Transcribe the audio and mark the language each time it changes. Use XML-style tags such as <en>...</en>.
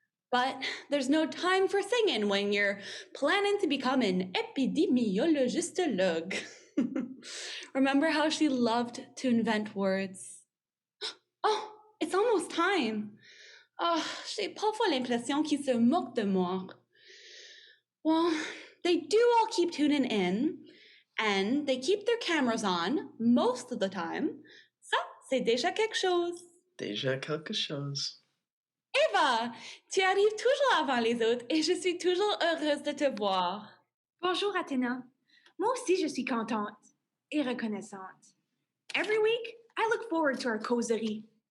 <en>But there's no time for singing when you're planning to become an épidémiologistologue. Remember how she loved to invent words? Oh, it's almost time.</en> <fr>Oh, j'ai parfois l'impression qu'ils se moquent de moi.</fr> <en>Well, they do all keep tuning in, and they keep their cameras on most of the time.</en> <fr>Ça, c'est déjà quelque chose. Déjà quelque chose. Eva, tu arrives toujours avant les autres et je suis toujours heureuse de te voir. Bonjour, Athéna. Moi aussi, je suis contente et reconnaissante.</fr> <en>Every week, I look forward to our causerie.</en>